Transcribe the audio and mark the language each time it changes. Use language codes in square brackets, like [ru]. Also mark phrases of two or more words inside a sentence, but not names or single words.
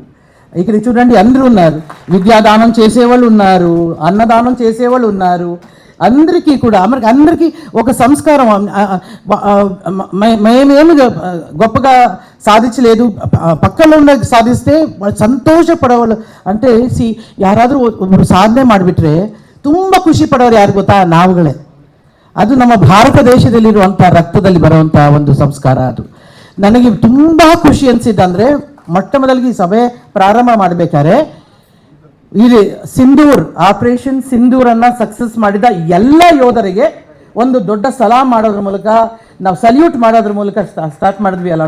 [te] ఇక్కడ చూడండి, అందరూ ఉన్నారు. విద్యాదానం చేసేవాళ్ళు ఉన్నారు, అన్నదానం చేసేవాళ్ళు ఉన్నారు. అందరికీ కూడా అందరికీ ఒక సంస్కారం. మేమేమి గొప్పగా సాధించలేదు, పక్కన ఉన్న సాధిస్తే [kn] ಸಂತೋಷಪಡೋರು అంటే ಯಾರಾದರೂ ಒಬ್ಬರು ಸಾಧನೆ ಮಾಡಿಬಿಟ್ರೆ ತುಂಬ ಖುಷಿ ಪಡೋರು ಯಾರು ಗೊತ್ತಾ? ನಾವುಗಳೇ. ಅದು ನಮ್ಮ ಭಾರತ ದೇಶದಲ್ಲಿರುವಂಥ ರಕ್ತದಲ್ಲಿ ಬರುವಂಥ ಒಂದು ಸಂಸ್ಕಾರ. ಅದು ನನಗೆ ತುಂಬ ಖುಷಿ ಅನಿಸಿದ್ದಂದರೆ, ಮೊಟ್ಟ ಮೊದಲಿಗೆ ಈ ಸಭೆ ಪ್ರಾರಂಭ ಮಾಡಬೇಕಾದ್ರೆ ಇಲ್ಲಿ ಸಿಂಧೂರ್ ಆಪರೇಷನ್ ಸಿಂಧೂರನ್ನು ಸಕ್ಸಸ್ ಮಾಡಿದ ಎಲ್ಲ ಯೋಧರಿಗೆ ಒಂದು ದೊಡ್ಡ ಸಲಾಮ್ ಮಾಡೋದ್ರ ಮೂಲಕ, ನಾವು ಸಲ್ಯೂಟ್ ಮಾಡೋದ್ರ ಮೂಲಕ ಸ್ಟಾರ್ಟ್ ಮಾಡಿದ್ವಿ ಅಲ್ಲಣ್ಣ.